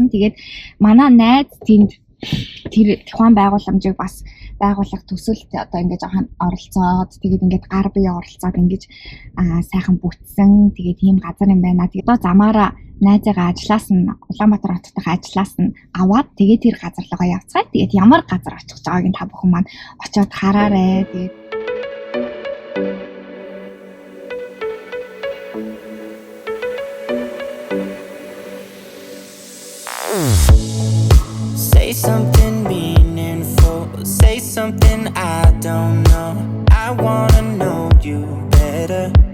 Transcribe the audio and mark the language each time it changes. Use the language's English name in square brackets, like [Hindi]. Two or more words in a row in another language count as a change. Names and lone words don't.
[Mongolian] Тэгээд манай найз тэнд тэр тухайн байгууламжийг бас байгуулах төсөлд одоо ингэж оролцоод тэгээд ингээд гар бие оролцоод ингэж сайхан бүтсэн. Тэгээд ийм газар юм байна. Тэгээд одоо замаараа найзаагаа ажиллаас нь Улаанбаатар хотдох ажиллаас нь аваад тэгээд тэр газар руугаа явцгаая. Тэгээд ямар газар очих гэж байгааг та бүхэн маань очиод хараарай. Тэгээд [English] Say something meaningful, say something I don't know. I wanna know you better.